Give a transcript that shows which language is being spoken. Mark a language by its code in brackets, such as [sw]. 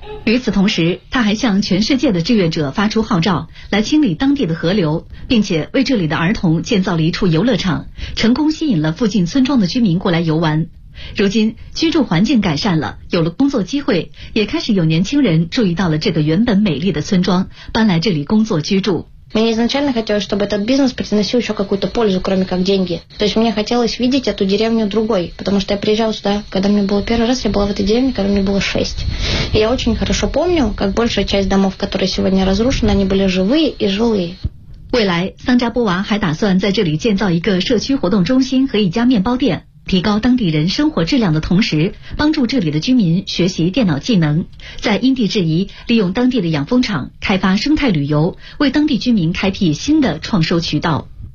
[zh] 与此同时，他还向全世界的志愿者发出号召，来清理当地的河流，并且为这里的儿童建造了一处游乐场，成功吸引了附近村庄的居民过来游玩。如今居住环境改善了，有了工作机会，也开始有年轻人注意到了这个原本美丽的村庄，搬来这里工作居住。 [ru] Мне изначально хотелось, чтобы этот бизнес приносил еще какую-то пользу, кроме как деньги. То есть мне хотелось видеть эту деревню другой, потому что я приезжала сюда, когда мне было первый раз, я была в этой деревне, когда мне было 6. И я очень хорошо помню, как большая часть домов, которые сегодня разрушены, они были живые и жилые. [zh] 未来，桑扎波娃还打算在这里建造一个社区活动中心和一家面包店，提高当地人生活质量的同时，帮助这里的居民学习电脑技能，在因地制宜利用当地的养蜂场开发生态旅游，为当地居民开辟新的创收渠道。